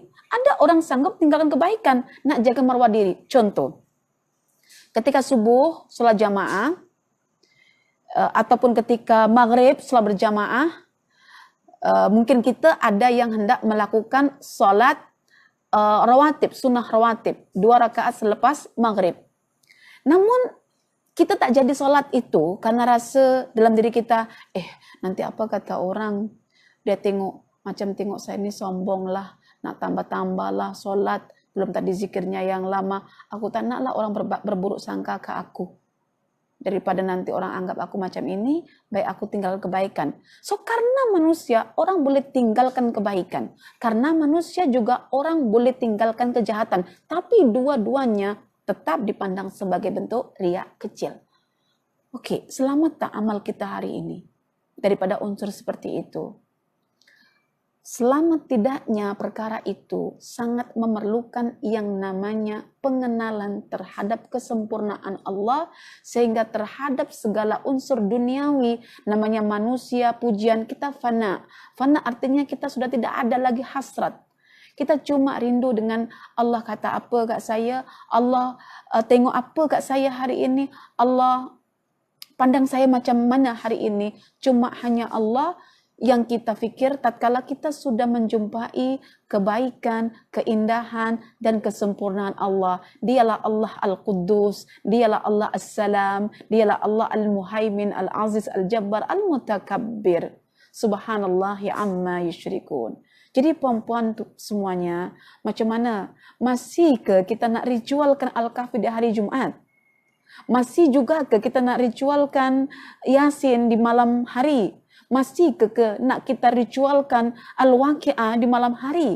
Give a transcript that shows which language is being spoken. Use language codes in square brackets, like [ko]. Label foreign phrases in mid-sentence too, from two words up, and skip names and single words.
[ms] Ada orang sanggup tinggalkan kebaikan, nak jaga marwah diri. Contoh, ketika subuh, sholat jamaah, ataupun ketika maghrib, sholat berjamaah, mungkin kita ada yang hendak melakukan sholat rawatib, sunnah rawatib, 2 rakaat selepas maghrib. Namun, kita tak jadi sholat itu karena rasa dalam diri kita, nanti apa kata orang, dia macam tengok saya ini sombong lah, nak tambah-tambah lah sholat, belum tadi zikirnya yang lama, aku tak nak lah orang berburuk sangka ke aku. Daripada nanti orang anggap aku macam ini, baik aku tinggalkan kebaikan. So, karena manusia, orang boleh tinggalkan kebaikan. Karena manusia juga orang boleh tinggalkan kejahatan. Tapi dua-duanya tetap dipandang sebagai bentuk riya kecil. Oke, selamat tak amal kita hari ini daripada unsur seperti itu? Selamat tidaknya perkara itu sangat memerlukan yang namanya pengenalan terhadap kesempurnaan Allah, sehingga terhadap segala unsur duniawi, namanya manusia, pujian, kita fana. Fana artinya kita sudah tidak ada lagi hasrat. Kita cuma rindu dengan Allah kata apa kat saya, Allah tengok apa kat saya hari ini, Allah pandang saya macam mana hari ini. Cuma hanya Allah yang kita fikir tatkala kita sudah menjumpai kebaikan, keindahan dan kesempurnaan Allah. Dialah Allah Al-Quddus, dialah Allah As-Salam, dialah Allah Al-Muhaimin, Al-Aziz, Al-Jabbar, Al-Mutakabbir. [ar] سبحان الله عما يشركون. [ms] Jadi puan-puan semuanya, macam mana? Masih ke kita nak ritualkan Al-Kahfi di hari Jumat? Masih juga ke kita nak ritualkan Yasin di malam hari? Masih ke nak kita ritualkan Al-Waqi'ah di malam hari?